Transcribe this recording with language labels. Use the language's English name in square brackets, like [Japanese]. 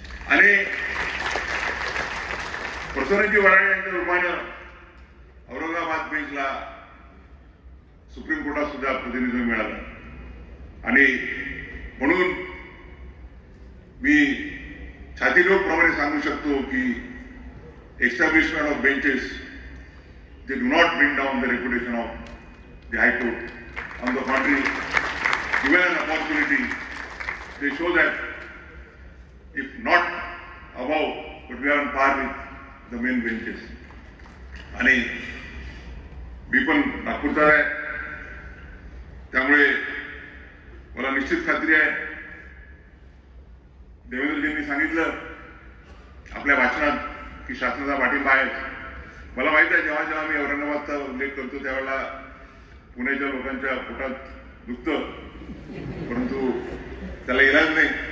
[Marathi] आणि प्रसन्नजी वराळे यांच्या रूपानं औरंगाबाद बेंचला सुप्रीम कोर्टात सुद्धा प्रतिनिधित्व मिळालं आणि म्हणून मी छातीरोगप्रमाणे सांगू शकतो की [English] Establishment of benches they do not bring down the reputation of the High Court. On the contrary, given an opportunity, they show that if not above, but we are on par with the main benches. [Marathi] आणि मी पण नागपूरचा आहे त्यामुळे मला निश्चित खात्री आहे देवेंद्रजींनी सांगितलं आपल्या भाषणात की शासनाचा पाठिंबा आहे. मला माहित आहे जेव्हा जेव्हा मी औरंगाबादचा उल्लेख करतो त्यावेळेला पुण्याच्या लोकांच्या पोटात दुखतं, परंतु त्याला इलाज नाही.